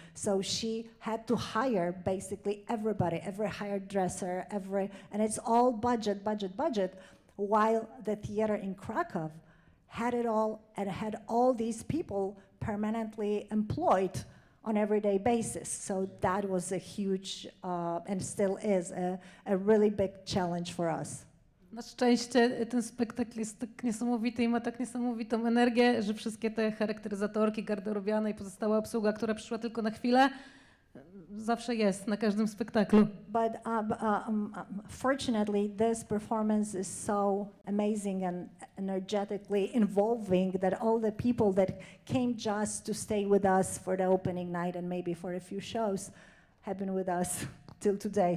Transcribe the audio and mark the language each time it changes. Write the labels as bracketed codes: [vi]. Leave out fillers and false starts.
[en] So she had to hire basically everybody, every hairdresser, and it's all budget, while the theater in Kraków had it all and had all these people permanently employed on everyday basis. So that was a huge, and still is, a really big challenge for us. [pl] Na szczęście ten spektakl jest tak niesamowity i ma tak niesamowitą energię, że wszystkie te charakteryzatorki, garderobiane i pozostała obsługa, która przyszła tylko na chwilę, zawsze jest na każdym spektaklu. [en] But fortunately, this performance is so amazing and energetically involving that all the people that came just to stay with us for the opening night and maybe for a few shows have been with us till today.